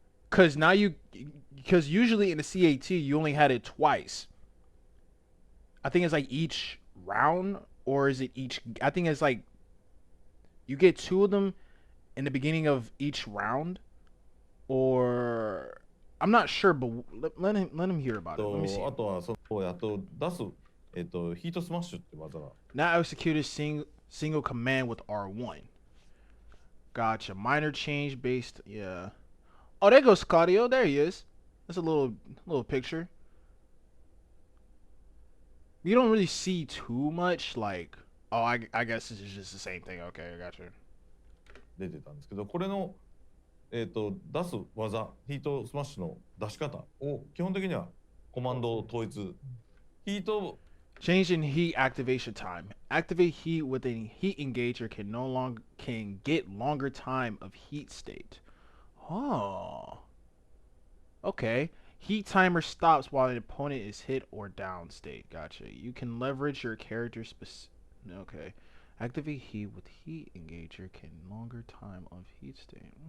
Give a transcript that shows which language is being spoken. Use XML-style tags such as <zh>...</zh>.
<en>Cause now because usually in the CAT you only had it twice. I think it's like each round, or is it each? I think it's like you get 2 of them in the beginning of each round, or I'm not sure, but let him hear about it. Let me see.</en> <ja>あとはそのやっと出すヒートスマッシュって技が</ja> <en>Now execute a single command with R1. Gotcha. Minor change based. Yeah. Oh, there goes Cardio. There he is. That's a little picture. You don't really see too much. Like, oh, I guess this is just the same thing. Okay, I got you.</en> <ja>出てたんですけど、これの出す技、ヒートスマッシュの出し方を基本的にはコマンドを統一。ヒート</ja> <en>Change in heat activation time. Activate heat with a heat engager can get longer time of heat state. Oh, okay. Heat timer stops while an opponent is hit or down state. Gotcha. You can leverage your character's okay. Activate heat with heat engager can longer time of heat state.</en>